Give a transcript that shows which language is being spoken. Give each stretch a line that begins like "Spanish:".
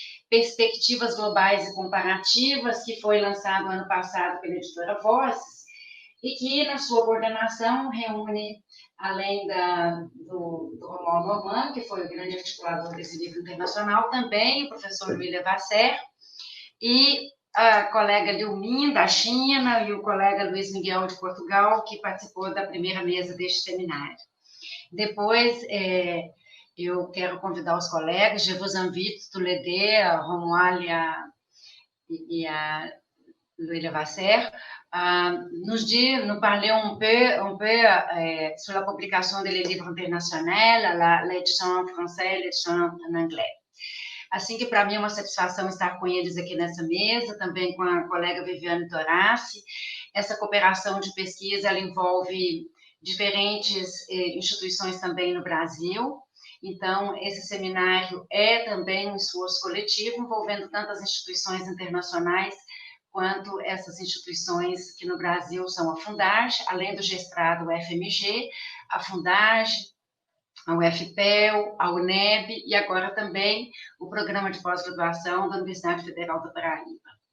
Portuguese: Perspectivas Globais e Comparativas, que foi lançado ano passado pela editora Vozes, e que, na sua coordenação, reúne, além do Romuald Normand, que foi o grande articulador desse livro internacional, também o professor Louis Levasseur, e a colega Liu Min, da China, e o colega Luiz Miguel, de Portugal, que participou da primeira mesa deste seminário. Depois, eu quero convidar os colegas,
French: je vous invite tous les deux, a Romuald e a Louis Levasseur, nous parler un peu sur la publication des livres internationaux, l'édition en français e l'édition en anglais.
Portuguese: Assim que, para mim, é uma satisfação estar com eles aqui nessa mesa, também com a colega Viviane Toraci. Essa cooperação de pesquisa, ela envolve diferentes instituições também no Brasil. Então, esse seminário é também um esforço coletivo, envolvendo tantas instituições internacionais quanto essas instituições que no Brasil são a Fundage, além do Gestrado, o FMG, a Fundage, a UFPEL, a UNEB e agora também o Programa de Pós-Graduação da Universidade Federal da Paraíba.